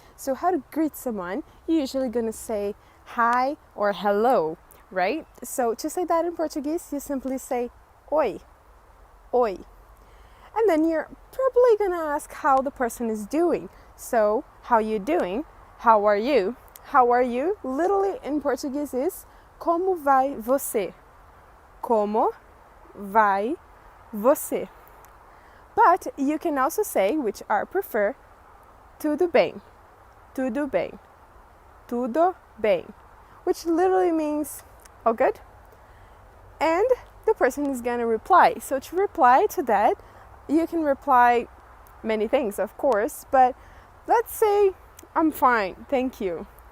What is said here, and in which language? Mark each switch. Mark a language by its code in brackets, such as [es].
[en] So how to greet someone, you're usually gonna say hi or hello, right? So to say that in Portuguese, you simply say oi, oi. And then you're probably gonna ask how the person is doing. So, how you doing? How are you? How are you? Literally in Portuguese is [pt] como vai você? Como vai você? [en] But you can also say, which I prefer, [pt] tudo bem, tudo bem, tudo bem, [en] which literally means all good. And the person is gonna reply. So to reply to that, you can reply many things, of course, but let's say I'm fine, thank you.